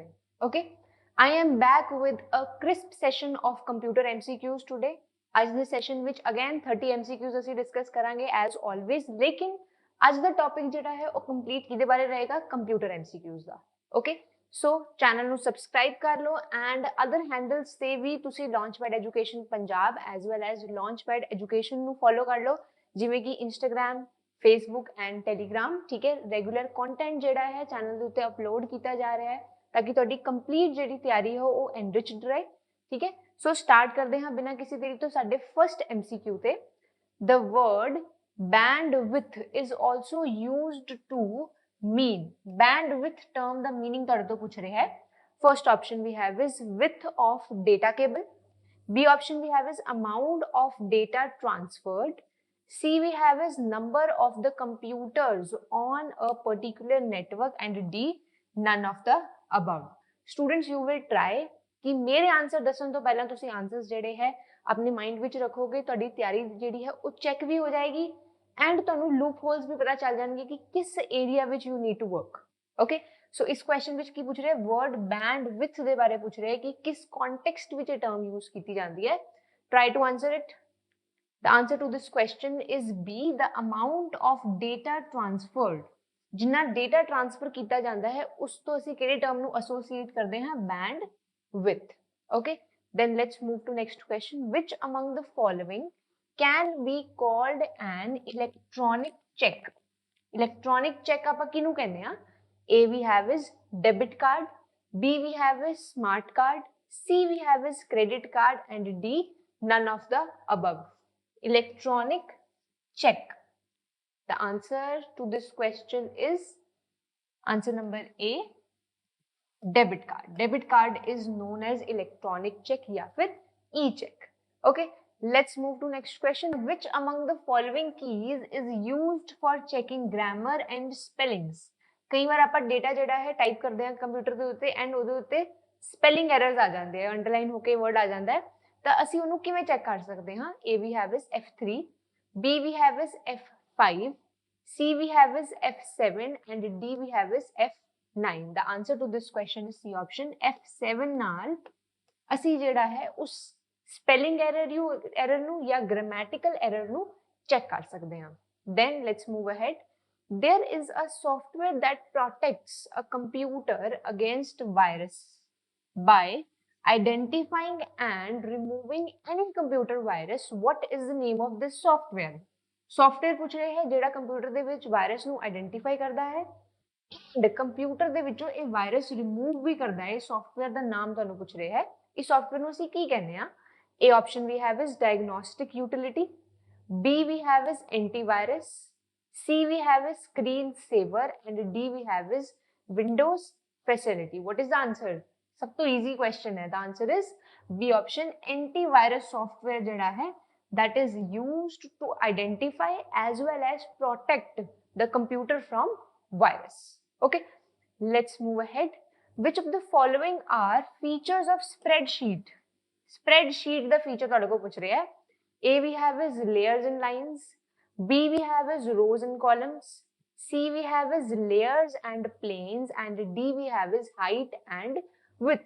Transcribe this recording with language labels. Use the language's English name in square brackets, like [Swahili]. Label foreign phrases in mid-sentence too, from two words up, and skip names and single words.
[English] Okay, I am back with a crisp session of computer MCQs today. [Punjabi] ਆਜ ਦੇ ਸੈਸ਼ਨ ਵਿੱਚ [English] again 30 MCQs [Punjabi] ਅਸੀ ਡਿਸਕਸ ਕਰਾਂਗੇ [English] as always, [Punjabi] ਲੇਕਿਨ ਆਜ ਦਾ ਟੌਪਿਕ ਜਿਹੜਾ ਹੈ ਵੋ ਕੰਪਲੀਟ ਕਿਹਦੇ ਬਾਰੇ ਰਹੇਗਾ, [English] computer MCQs [Punjabi] ਦਾ। [English] okay, so channel [Punjabi] ਨੂੰ ਸਬਸਕ੍ਰਾਈਬ ਕਰ ਲਓ [English] and other handles [Punjabi] ਤੇ ਵੀ ਤੁਸੀਂ ਲਾਂਚਪੈਡ ਐਜੂਕੇਸ਼ਨ ਪੰਜਾਬ [English] as well as [Punjabi] ਲਾਂਚਪੈਡ ਐਜੂਕੇਸ਼ਨ ਨੂੰ ਫੋਲੋ ਕਰ ਲਓ, ਜਿਵੇਂ ਕਿ ਇੰਸਟਾਗ੍ਰam, ਫੇਸਬੁੱਕ ਐਂਡ ਟੈਲੀਗ੍ਰਾਮ। ਠੀਕ ਹੈ, ਰੈਗੂਲਰ ਕੰਟੈਂਟ ਜਿਹੜਾ ਹੈ ਚੈਨਲ ਦੇ ਉੱਤੇ ਅਪਲੋਡ ਕੀਤਾ ਜਾ ਰਿਹਾ ਹੈ ਤਾਂ ਕਿ ਤੁਹਾਡੀ ਕੰਪਲੀਟ ਜਿਹੜੀ ਤਿਆਰੀ ਹੋ ਉਹ ਐਨਰਿਚਡ ਰਹੇ। ਠੀਕ ਹੈ, ਸੋ ਸਟਾਰਟ ਕਰਦੇ ਹਾਂ ਬਿਨਾਂ ਕਿਸੇ ਦੇਰੀ ਤੋਂ ਸਾਡੇ [English] first MCQ [Punjabi] ਤੇ। [English] the word bandwidth is also used to mean, bandwidth term the meaning [Punjabi] ਤੁਹਾਡੇ ਤੋਂ ਪੁੱਛ ਰਿਹਾ ਹੈ। [English] first option we have is width of data cable, B option we have is amount of data transferred, C we have is number of the computers on a particular network, and D none of the above। students you will try [Punjabi] ਕਿ ਮੇਰੇ ਆਂਸਰ ਦੱਸਣ ਤੋ ਪਹਿਲਾ ਤੁਸੀ ਆਂਸਰਸ ਜਿਹੜੇ ਹੈ ਅਪਨੇ ਮਾਈਂਡ ਵਿੱਚ ਰੱਖੋਗੇ, ਤੁਹਾਡੀ ਤਿਆਰੀ ਜਿਹੜੀ ਹੈ ਉਹ ਚੈੱਕ ਵੀ ਹੋ ਜਾਏਗੀ एंड ਤੁਹਾਨੂੰ [English] loop holes [Punjabi] ਭੀ ਪਤਾ ਚਲ ਜਾਏਂਗੇ ਕਿ ਕਿਸ ਏਰੀਆ ਵਿੱਚ [English] you need to work. okay, so [Punjabi] ਇਸ ਕੁਐਸ਼ਚਨ ਵਿੱਚ ਕੀ ਪੁੱਛ ਰਹੇ ਹੈਂ, [English] word bandwidth [Punjabi] ਦੇ ਬਾਰੇ ਪੁੱਛ ਰਹੇ ਹੈਂ ਕਿ ਕਿਸ ਕੌਂਟੈਕਸਟ ਵਿੱਚ ਯੇ [English] term use [Punjabi] ਕੀ ਜਾਤੀ ਹੈ। [English] Try to answer it. The answer to this question is B, the amount of data transferred. [Punjabi] ਜਿੰਨਾ [English] data transfer [Punjabi] ਕਿਯਾ ਜਾਤਾ ਹੈ ਉਸ ਤੋ ਅਸੀ ਕਿਹੜੇ ਟਰਮ ਨੂੰ ਐਸੋਸੀਏਟ ਕਰਤੇ ਹੈਂ, ਬੈਂਡਵਿਡਥ। [English] ओके, then let's move to next question, which among the following can be called an electronic check। electronic check [Punjabi] ਆਪਾਂ ਕਿਹਨੂੰ ਕਹਿੰਦੇ ਆ? [English] A we have is debit card, B we have is smart card, C we have is credit card, and D none of the above। electronic check, the answer to this question is answer number A, debit card। debit card is known as electronic check [Hindi] या फिर [English] e-check। okay, let's move to next question, which among the following keys is used for checking grammar and spellings। [Punjabi] ਕਈ ਬਾਰ ਆਪਾਂ डेटा ਜਿਹੜਾ ਹੈ ਟਾਈਪ ਕਰਦੇ ਹਾਂ ਕੰਪਿਊਟਰ ਦੇ ਉੱਤੇ ਐਂਡ ਉਹਦੇ ਉੱਤੇ [English] spelling errors [Punjabi] ਆ ਜਾਂਦੇ ਆ, ਅੰਡਰਲਾਈਨ ਹੋ ਕੇ ਵਰਡ ਆ ਜਾਂਦਾ ਹੈ, ਤਾਂ ਅਸੀਂ ਉਹਨੂੰ ਕਿਵੇਂ ਚੈੱਕ ਕਰ ਸਕਦੇ ਹਾਂ? [English] A we have is F3, B we have is F5, C we have is F7, and D we have is F9। the answer to this question is C option, F7 [Punjabi] ਨਾਲ ਅਸੀਂ ਜਿਹੜਾ ਹੈ ਉਸ [English] spelling error ਨੂੰ या grammatical error ਨੂੰ चेक [Hindi] कर सकते हैं। [English] then let's move ahead, there is a software that protects a computer against virus by identifying and removing any computer virus। what is the name of this software? [Punjabi] software [Hindi] पूछ रहे हैं [Punjabi] ਜਿਹੜਾ ਕੰਪਿਊਟਰ ਦੇ ਵਿੱਚ ਵਾਇਰਸ ਨੂੰ ਆਇਡੈਂਟੀਫਾਈ ਕਰਦਾ ਹੈ ਐਂਡ ਕੰਪਿਊਟਰ ਦੇ ਵਿੱਚੋਂ ਇਹ ਵਾਇਰਸ ਰਿਮੂਵ ਵੀ ਕਰਦਾ ਹੈ। ਸੌਫਟਵੇਅਰ ਦਾ ਨਾਮ ਤੁਹਾਨੂੰ ਪੁੱਛ ਰਿਹਾ ਹੈ, ਇਸ ਸੌਫਟਵੇਅਰ ਨੂੰ ਅਸੀਂ ਕੀ ਕਹਿੰਦੇ ਆ? [English] A option we have is diagnostic utility, B we have is antivirus, C we have is screen saver, and D we have is Windows facility। what is the answer? [Hindi] सब तो [English] easy question [Hindi] है। [English] the answer is B option, antivirus software [Punjabi] ਜਿਹੜਾ ਹੈ [English] that is used to identify as well as protect the computer from virus। okay, let's move ahead, which of the following are features of spreadsheet? spreadsheet the feature [Punjabi] ਤੁਹਾਡੇ ਕੋਲ ਪੁੱਛ ਰਿਹਾ ਹੈ। [English] A we have is layers and lines, B we have is rows and columns, C we have is layers and planes, and D we have is height and width।